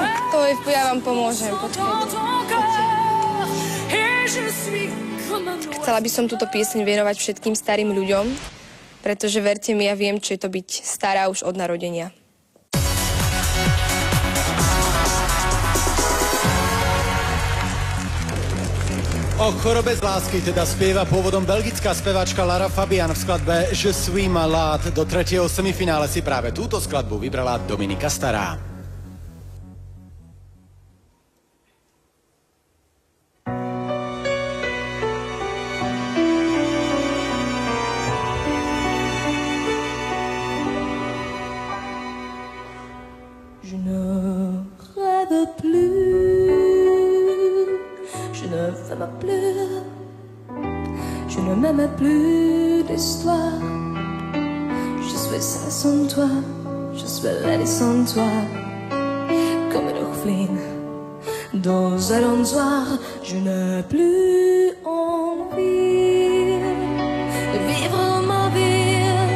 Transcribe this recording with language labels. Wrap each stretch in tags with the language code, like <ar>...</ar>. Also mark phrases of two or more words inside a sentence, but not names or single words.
<sk>To je, ja vám pomôžem, počkajte. Chcela by som túto pieseň venovať všetkým starým ľuďom, pretože verte mi, ja viem, čo je to byť stará už od narodenia. O chorobe z lásky teda spieva pôvodom belgická speváčka Lara Fabian v skladbe Je suis malade. Do tretieho semifinále si práve túto skladbu vybrala Dominika Stará.</sk> <fr>Je ne rêve plus. Je ne m'aime plus, je ne m'aime plus d'histoire. Je suis seule sans toi, je suis laide sans toi. Comme une orpheline dans un entonnoir, je n'ai plus envie de vivre ma vie.</fr>